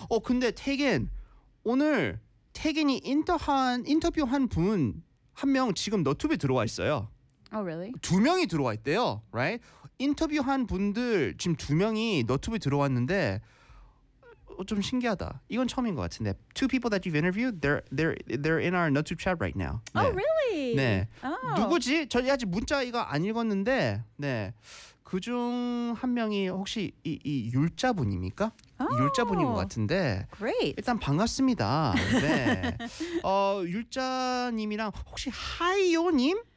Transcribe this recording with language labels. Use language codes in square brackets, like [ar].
[ko] 어, 어 근데 태긴 오늘 태긴이 인터뷰한 분 한 명 지금 너튜브에 들어와 있어요. [en] Oh, really? [ko] 두 명이 들어와 있대요, right? 인터뷰한 분들 지금 두 명이 너튜브 들어왔는데 좀 신기하다. 이건 처음인 것 같은데. [en] Two people that you've interviewed, they're in our YouTube chat right now. Oh, 네. really? [ko] 네. [en] Oh. [ko] 누구지? 저 아직 문자 이거 안 읽었는데, 네. 그중 한 명이 혹시 이 율자 분입니까? [en] Oh. [ko] 율자 분인 것 같은데. [en] Great. [ko] 일단 반갑습니다. 네. 어 율자님이랑 혹시 하이요님?